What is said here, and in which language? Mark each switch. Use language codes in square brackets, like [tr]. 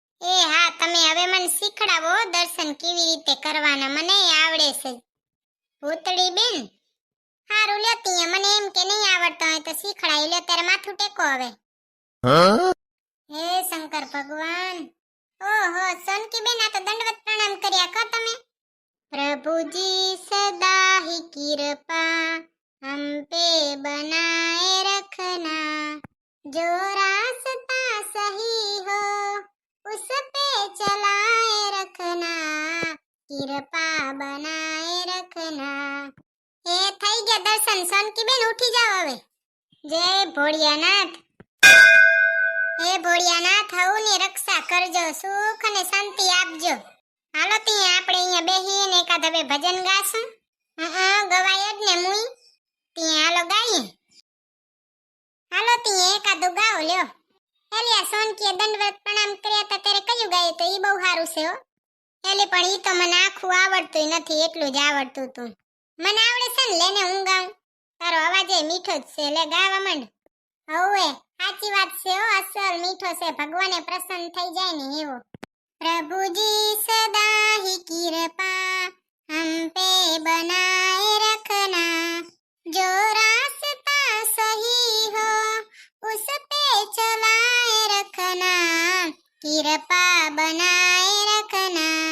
[gu] એ હા, તમે હવે મને શીખડાવો દર્શન કેવી રીતે કરવાના, મને આવડે છે. ભૂતડી બેન, હારું લેતી, મને એમ કે નહીં આવડતા હોય તો શીખડાઈ લે. ત્યારે માથું ટેકો હવે. હે શંકર ભગવાન. ઓહો સોનકી બેન, આ તો દંડવત પ્રણામ કર્યા કા તમે? [hi] પ્રભુજી સદા ही कृपा हम पे बनाए रखना, जो रास्ता सही हो उस पे चलाए रखना, कृपा बनाए रखना. [gu] એ થઈ ગયા દર્શન. સોનકી બેન ઉઠી જાવ હવે. જય ભોળિયાનાથ. હે ભોળિયાનાથ, હવની રક્ષા કરજો, સુખ અને શાંતિ આપજો. હાલો ત્યાં આપણે અહીંયા બેહીને એકાદ બે ભજન ગાશું. ગવાય જ ને મુઈ. ત્યાં હાલો ગાઈએ. હાલો ત્યાં એકાદું ગાઓ લ્યો. એલિયા સોનકીએ દંડવત પ્રણામ કર્યા હતા ત્યારે કયું ગાયું તો ઈ બહુ સારું છે હો. એલી પણ ઈ તો મને આખું આવડતું નથી, એટલું જ આવડતું તું. મને આવડે છે ને, લેને હું ગાઉં. તારો અવાજ એ મીઠો જ છે, લે ગાવા માંડ. હવે સાચી વાત છે હો, અસલ મીઠો છે, ભગવાને પ્રસન્ન થઈ જાય ને એવો. [hi] પ્રભુજી સદા ही कृपा हम पे बनाए रखना, जो रास्ता सही हो उस पे चलाए रखना, कृपा बनाए रखना.